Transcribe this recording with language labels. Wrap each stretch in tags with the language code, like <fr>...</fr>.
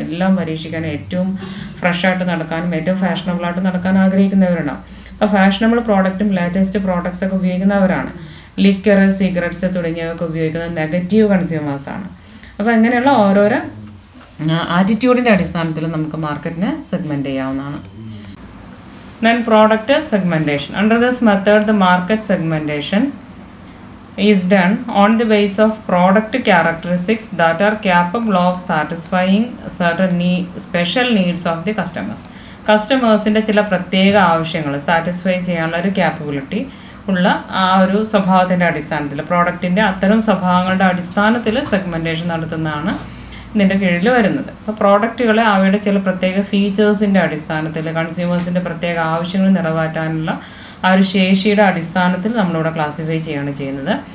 <ml>എല്ലാം പരീക്ഷിക്കാനും ഏറ്റവും ഫ്രഷായിട്ട് നടക്കാനും ഏറ്റവും ഫാഷനബിളായിട്ട് നടക്കാൻ ആഗ്രഹിക്കുന്നവരുണ്ടാവും. അപ്പോൾ ഫാഷനബിൾ പ്രോഡക്റ്റും ലേറ്റസ്റ്റ് പ്രോഡക്ട്സ് ഒക്കെ ഉപയോഗിക്കുന്നവരാണ്. ലിക്കർ, സിഗരറ്റ്സ് തുടങ്ങിയവയൊക്കെ ഉപയോഗിക്കുന്നത് നെഗറ്റീവ് കൺസ്യൂമേഴ്സാണ്. അപ്പോൾ ഇങ്ങനെയുള്ള ഓരോരോ ആറ്റിറ്റ്യൂഡിൻ്റെ അടിസ്ഥാനത്തിൽ നമുക്ക് മാർക്കറ്റിനെ സെഗ്മെൻറ്റ് ചെയ്യാവുന്നതാണ്.</ml> <en>Then product segmentation. Under this method, the market segmentation is done on the basis of product characteristics that are capable of satisfying certain special needs of the customers.</en> <ml>കസ്റ്റമേഴ്സിൻ്റെ ചില പ്രത്യേക ആവശ്യങ്ങൾ സാറ്റിസ്ഫൈ ചെയ്യാനുള്ള ഒരു ക്യാപ്പബിലിറ്റി ഉള്ള ആ ഒരു സ്വഭാവത്തിൻ്റെ അടിസ്ഥാനത്തിൽ, പ്രോഡക്റ്റിൻ്റെ അത്തരം സ്വഭാവങ്ങളുടെ അടിസ്ഥാനത്തിൽ സെഗ്മെൻറ്റേഷൻ നടത്തുന്നതാണ് ഇതിൻ്റെ കീഴിൽ വരുന്നത്. അപ്പോൾ പ്രോഡക്റ്റുകളെ അവയുടെ ചില പ്രത്യേക ഫീച്ചേഴ്സിൻ്റെ അടിസ്ഥാനത്തിൽ, കൺസ്യൂമേഴ്സിൻ്റെ പ്രത്യേക ആവശ്യങ്ങൾ നിറവേറ്റാനുള്ള ആ ഒരു ശേഷിയുടെ അടിസ്ഥാനത്തിൽ നമ്മളിവിടെ ക്ലാസിഫൈ ചെയ്യുകയാണ് ചെയ്യുന്നത്.</ml>